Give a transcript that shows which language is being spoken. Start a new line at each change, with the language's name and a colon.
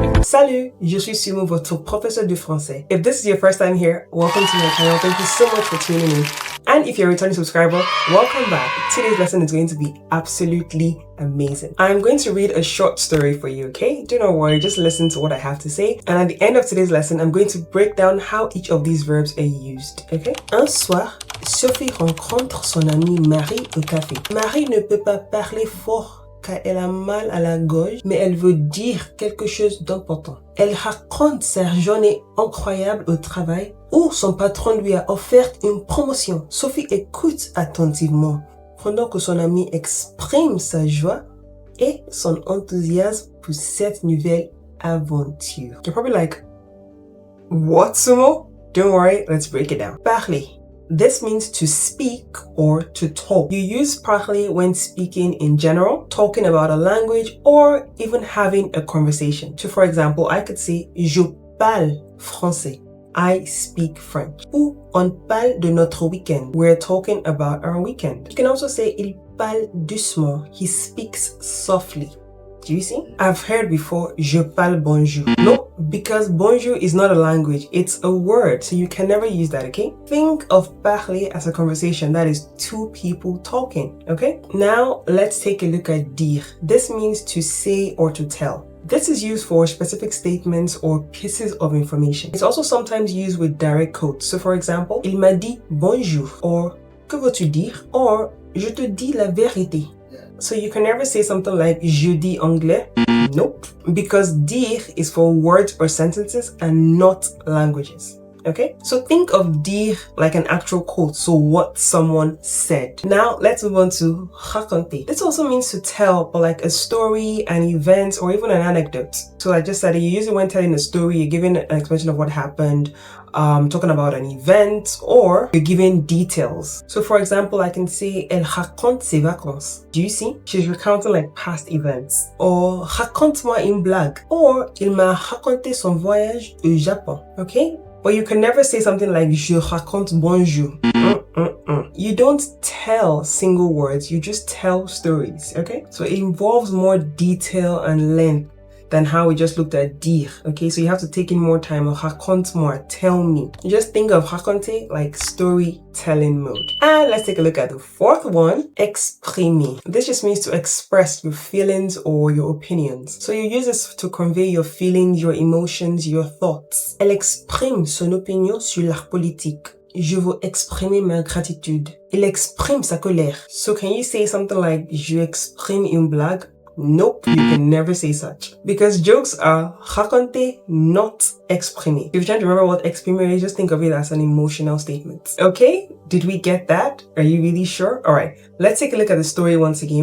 French: Salut, je suis Sumo, votre professeur de français.
English: If this is your first time here, welcome to my channel. Thank you so much for tuning in. And if you're a returning subscriber, welcome back. Today's lesson is going to be absolutely amazing. I'm going to read a short story for you, okay? Do not worry, just listen to what I have to say. And at the end of today's lesson, I'm going to break down how each of these verbs are used, okay?
French: Un soir, Sophie rencontre son amie Marie au café. Marie ne peut pas parler fort car elle a mal à la gorge, mais elle veut dire quelque chose d'important. Elle raconte sa journée incroyable au travail où son patron lui a offert une promotion. Sophie écoute attentivement pendant que son amie exprime sa joie et son enthousiasme pour cette nouvelle aventure.
English: You're probably like, what, Sumo? Don't worry, let's break it down. Parler. This means to speak or to talk. You use parler when speaking in general, talking about a language, or even having a conversation. So for example, I could say,
French: je parle français.
English: I speak French.
French: Ou on parle de notre weekend.
English: We're talking about our weekend. You can also say,
French: il parle doucement.
English: He speaks softly. Do you see? I've heard before,
French: je parle bonjour.
English: No, because bonjour is not a language, it's a word, so you can never use that, okay? Think of parler as a conversation, that is two people talking, okay? Now, let's take a look at dire. This means to say or to tell. This is used for specific statements or pieces of information. It's also sometimes used with direct quotes. So for example,
French: il m'a dit bonjour,
English: or
French: que veux-tu dire,
English: or
French: je te dis la vérité.
English: So you can never say something like
French: je dis anglais.
English: Nope. Because dire is for words or sentences and not languages. Okay? So think of dire like an actual quote. So what someone said. Now let's move on to raconter. This also means to tell, but like a story, an event, or even an anecdote. So I just said you use it when telling a story, you're giving an explanation of what happened, talking about an event, or you're giving details. So for example, I can say,
French: elle raconte ses vacances.
English: Do you see? She's recounting like past events.
French: Or raconte-moi une blague. Or il m'a raconté son voyage au Japon.
English: Okay? But you can never say something like
French: je raconte bonjour.
English: You don't tell single words, you just tell stories, okay? So it involves more detail and length than how we just looked at dire, okay? So you have to take in more time. Raconte more, tell me. You just think of raconter like storytelling mode. And let's take a look at the fourth one, exprimer. This just means to express your feelings or your opinions. So you use this to convey your feelings, your emotions, your thoughts.
French: Elle exprime son opinion sur l'art politique. Je veux exprimer ma gratitude. Il exprime sa colère.
English: So can you say something like,
French: je exprime une blague?
English: Nope, you can never say such. Because jokes are raconter, not exprimer. If you're trying to remember what exprimer is, just think of it as an emotional statement. Okay, did we get that? Are you really sure? Alright, let's take a look at the story once again.